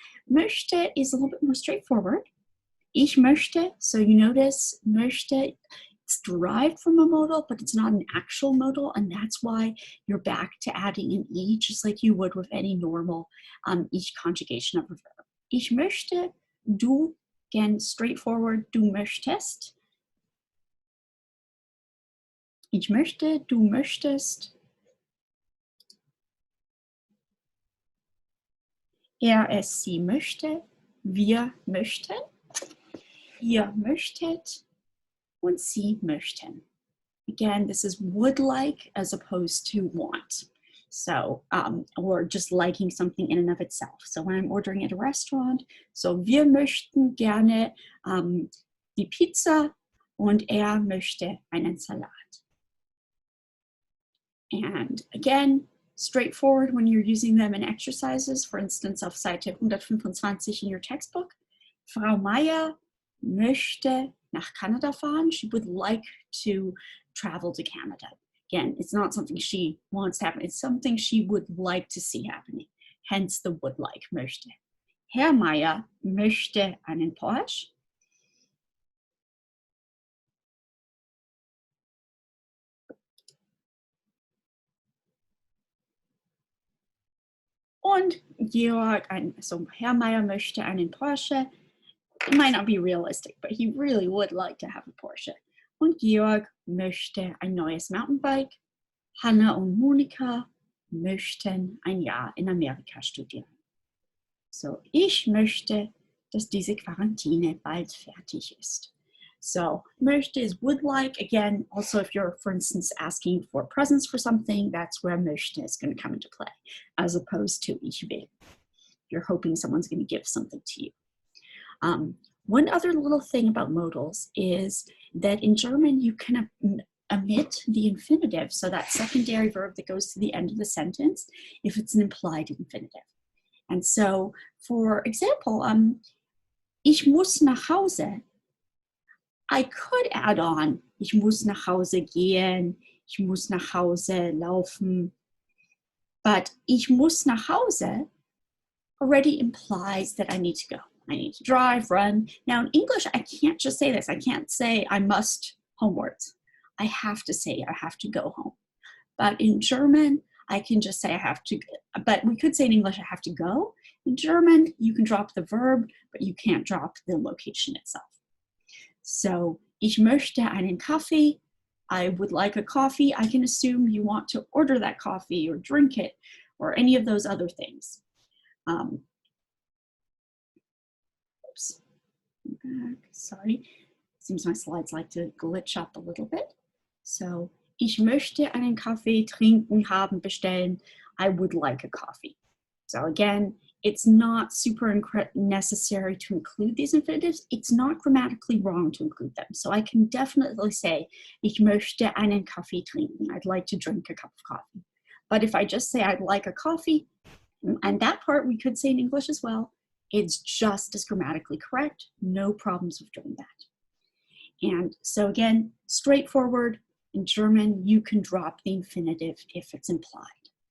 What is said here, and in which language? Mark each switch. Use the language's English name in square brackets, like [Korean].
[English] Möchte is a little bit more straightforward. [German] Ich möchte, [English] so you notice möchte, it's derived from a modal, but it's not an actual modal, and that's why you're back to adding an e, just like you would with any normal ich conjugation of a verb. [German] Ich möchte, du, [English] again, straightforward, [German] du möchtest. Ich möchte, du möchtest. Es, sie möchte, wir möchten, ihr möchtet, und sie möchten. [English] Again, this is would like as opposed to want. So, or just liking something in and of itself. So when I'm ordering at a restaurant, [German] so wir möchten gerne die Pizza und möchte einen Salat. [English] And again, straightforward when you're using them in exercises, for instance, [German] auf Seite 125 [English] in your textbook. [German] Frau Meier möchte nach Canada fahren. [English] She would like to travel to Canada. Again, it's not something she wants to happen. It's something she would like to see happening. Hence the would like, möchte. [German] Herr Meier möchte einen Porsche. Und Georg, so Herr Meier möchte einen Porsche. [English] It might not be realistic, but he really would like to have a Porsche. [German] Und Georg möchte ein neues Mountainbike. Hanna und Monika möchten ein Jahr in Amerika studieren. So, ich möchte, dass diese Quarantäne bald fertig ist. [English] So, möchte is would like. Again, also if you're, for instance, asking for presents for something, that's where möchte is going to come into play, as opposed to [German] ich will. [English] You're hoping someone's going to give something to you. One other little thing about modals is that in German, you can omit the infinitive, so that secondary verb that goes to the end of the sentence, if it's an implied infinitive. And so, for example, [German] ich muss nach Hause. [English] I could add on, [German] ich muss nach Hause gehen, ich muss nach Hause laufen, [English] but [German] ich muss nach Hause [English] already implies that I need to go. I need to drive, run. Now in English, I can't just say this. I can't say I must homewards. I have to say I have to go home. But in German, I can just say I have to, but we could say in English I have to go. In German, you can drop the verb, but you can't drop the location itself. [German] So, ich möchte einen Kaffee. [English] I would like a coffee. I can assume you want to order that coffee or drink it or any of those other things. Oops. Back. Sorry. Seems my slides like to glitch up a little bit. [German] So, ich möchte einen Kaffee trinken, haben, bestellen. [English] I would like a coffee. So again, it's not super necessary to include these infinitives. It's not grammatically wrong to include them. So I can definitely say, [German] ich möchte einen Kaffee trinken. [English] I'd like to drink a cup of coffee. But if I just say I'd like a coffee, and that part we could say in English as well, it's just as grammatically correct. No problems with doing that. And so again, straightforward. In German, you can drop the infinitive if it's implied.